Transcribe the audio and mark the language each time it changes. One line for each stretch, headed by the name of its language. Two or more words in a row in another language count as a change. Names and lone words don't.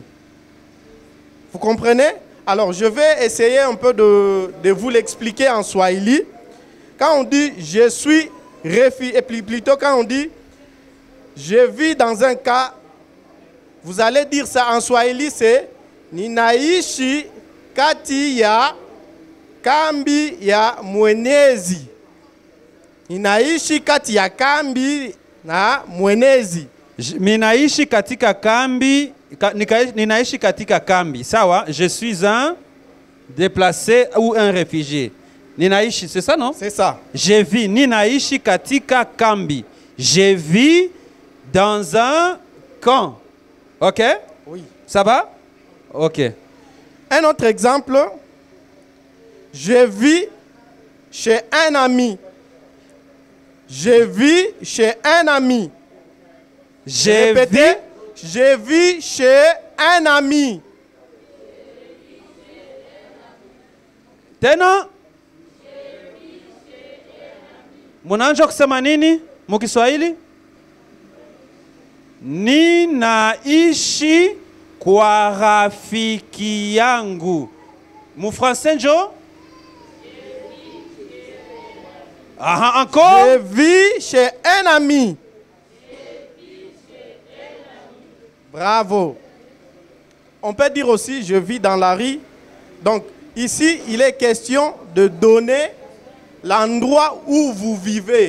French: Vous comprenez? Alors, je vais essayer un peu de vous l'expliquer en swahili. Quand on dit je suis réfugié, et plutôt quand on dit je vis dans un cas, vous allez dire ça en swahili, c'est
Swahili: ninaishi kati ya kambi ya mwenezi. Ninaishi kati ya kambi na mwenezi. Ninaishi katika kambi. Ninaishi katika kambi. Sawa,
French: je suis un déplacé ou un réfugié. Ninaishi, c'est ça, non? C'est ça. Je vis.
Swahili: Ninaishi katika kambi.
French: Je vis dans un camp. Ok? Oui. Ça va? Ok. Un autre exemple. Je vis chez un ami. Je vis chez un ami. Répétez. Je vis chez un ami.
Swahili: Tena? Munaanza kusema nini mukiswahili? Ninaishi kwa rafiki yangu. Mufrancais njo?
French: Aha, encore? Je vis chez un ami. Bravo. On peut dire aussi, je vis dans la rue. Donc, ici, il est question de donner l'endroit où vous vivez.